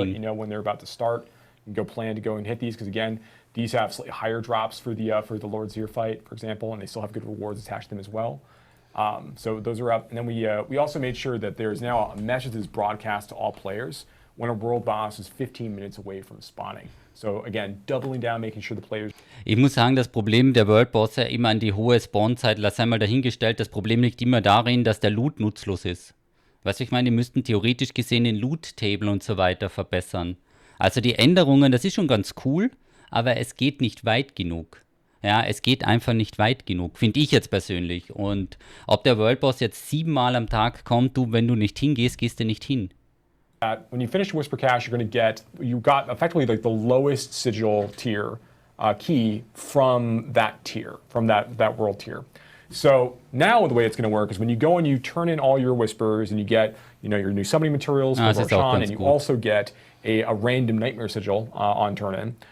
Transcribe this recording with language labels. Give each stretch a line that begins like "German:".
English: let you know when they're about to start. You can go plan to go and hit these because again, these have slightly higher drops for the Lord Zir fight, for example, and they still have good rewards attached to them as well. So those are up, and then we also made sure that there's now a message that's broadcast to all players when a world boss is 15 minutes away from spawning. So again, doubling down, making sure the players.
German: Ich muss sagen, das Problem der World Bosse immer an die hohe Spawnzeit, lass einmal dahingestellt, das Problem liegt immer darin, dass der Loot nutzlos ist. Weißt du, ich meine, die müssten theoretisch gesehen den Loot-Table und so weiter verbessern. Also die Änderungen, das ist schon ganz cool, aber es geht nicht weit genug. Ja, es geht einfach nicht weit genug, finde ich jetzt persönlich. Und ob der World Boss jetzt 7 Mal am Tag kommt, du, wenn du nicht hingehst, gehst du nicht hin.
English: When you finish Whisper Cache, you got effectively like the lowest sigil tier key from that tier, from that world tier. So now the way it's going to work is when you go and you turn in all your whispers and you get your new summoning materials for Roshan, and you also get a random nightmare sigil on turn in.